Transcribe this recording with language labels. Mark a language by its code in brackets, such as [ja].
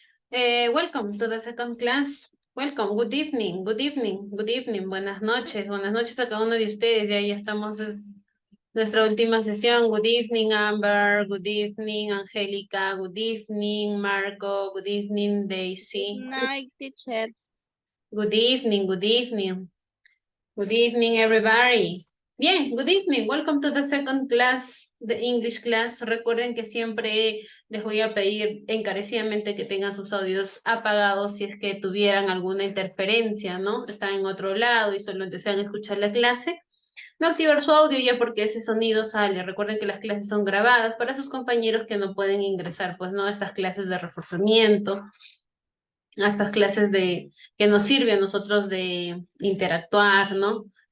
[en] Welcome to the second class. Welcome, good evening, good evening, good evening. [es] Buenas noches a cada uno de ustedes. Ya estamos en nuestra última sesión. [en] Good evening, Amber. Good evening, Angélica. Good evening, Marco. Good evening, Daisy. Good night, teacher. Good evening, good evening. Good evening, everybody. Bien, good evening. Welcome to the second class, the English class. [es] Recuerden que siempre les voy a pedir encarecidamente que tengan sus audios apagados si es que tuvieran alguna interferencia, ¿no? Están en otro lado y solo desean escuchar la clase. No activar su audio ya porque ese sonido sale. Recuerden que las clases son grabadas para sus compañeros que no pueden ingresar, pues, ¿no?, a estas clases de reforzamiento, a estas clases que nos sirve a nosotros de interactuar, ¿no?